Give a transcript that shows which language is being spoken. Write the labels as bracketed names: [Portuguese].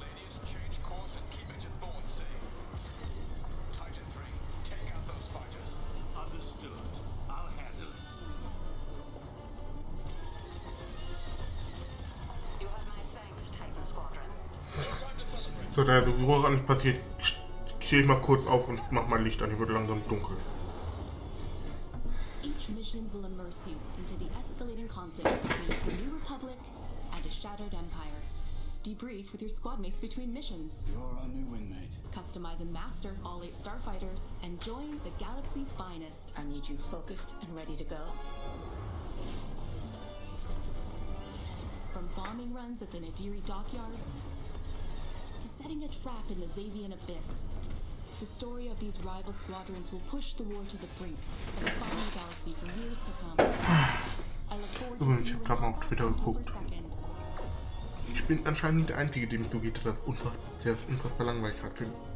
[English] Ladies, change course and keep Agent Thorne safe. Titan 3, take out those fighters. Understood. I'll handle it. You have my thanks, Titan Squadron. [German] So, da so überall alles passiert, stehe ich mal kurz auf und mach mal Licht an. Hier wird langsam dunkel. [English] Each mission will immerse you into the escalating conflict between the New Republic and a shattered empire. Debrief with your squad mates between missions. You're our new inmate. Customize and master all 8 starfighters and join the galaxy's finest. I need you focused and ready to go. From bombing runs at the Nadiri dockyards to setting a trap in the Xavian abyss, the story of these rival squadrons will push the war to the brink and define the galaxy for years to come. I look forward to seeing you in October 2nd. [German] Ich bin anscheinend nicht der Einzige, dem es so geht, dass das unfassbar langweilig gerade finde.